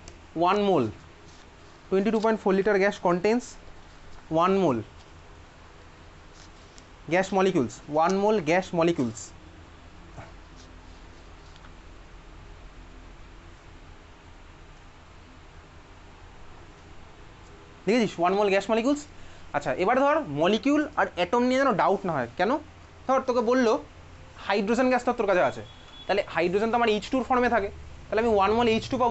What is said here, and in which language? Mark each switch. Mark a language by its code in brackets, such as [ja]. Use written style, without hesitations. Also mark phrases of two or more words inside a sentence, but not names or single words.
[en] 1 mole, 22.4 liter gas contains 1 mole gas molecules, 1 mole gas molecules. দেখেছিস 1 mole gas molecules. [bn] আচ্ছা এবার ধর মলিকিউল আর অ্যাটম নিয়ে যেন ডাউট না হয়। কেন? ধর তোকে বললো হাইড্রোজেন গ্যাস তোর কাছে আছে, তাহলে হাইড্রোজেন তো আমার H2 ফর্মে থাকে, তাহলে আমি 1 mole H2 পাবো।